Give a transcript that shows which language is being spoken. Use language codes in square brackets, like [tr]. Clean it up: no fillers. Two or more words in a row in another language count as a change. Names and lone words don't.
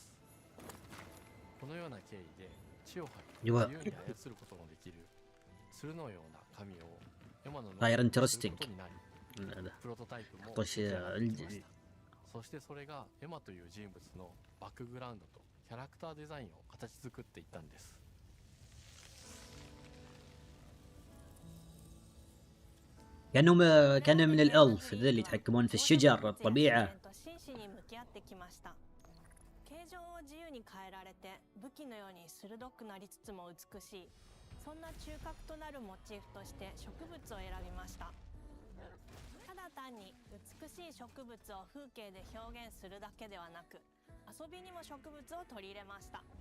[ja] このような経緯で地を張り自由に操ることもできる鶴のような神を山の中にすることになりプロトタイプも出来上がっていました。そしてそれがエマという人物のバックグラウンドとキャラクターデザインを形作っていったんです。 [ar] كان من الألف ذي اللي يتحكمون في الشجر الطبيعة. [ja] 形状を自由に変えられて武器のように鋭くなりつつも美しい、そんな中核となるモチーフとして植物を選びました。ただ単に美しい植物を風景で表現するだけではなく遊びにも植物を取り入れました。